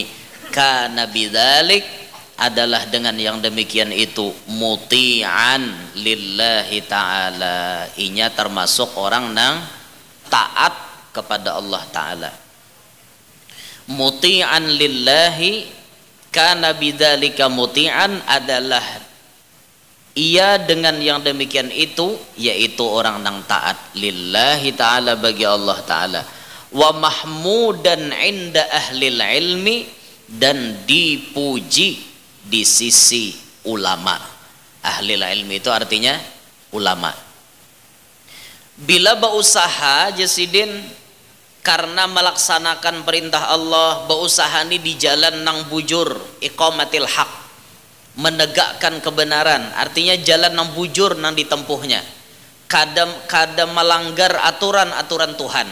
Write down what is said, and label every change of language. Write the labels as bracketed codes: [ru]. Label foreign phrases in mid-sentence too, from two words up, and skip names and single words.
[ar] Kana bidzalik, [bjn] adalah dengan yang demikian itu [ar] muti'an lillahi ta'ala, [bjn] inya termasuk orang nang taat kepada Allah Ta'ala. [ar] Muti'an lillahi, kana bidzalika muti'an, [bjn] adalah ia dengan yang demikian itu yaitu orang nang taat [ar] lillahi ta'ala, [bjn] bagi Allah Ta'ala. [ar] Wa mahmudan inda ahlil ilmi, [bjn] dan dipuji di sisi ulama. [ar] Ahlil ilmi [bjn] itu artinya ulama. Bila berusaha jasidin karena melaksanakan perintah Allah, berusaha ini di jalan nang bujur, [ar] iqamatil haq, [bjn] menegakkan kebenaran, artinya jalan nang bujur nang ditempuhnya, kada melanggar aturan-aturan Tuhan.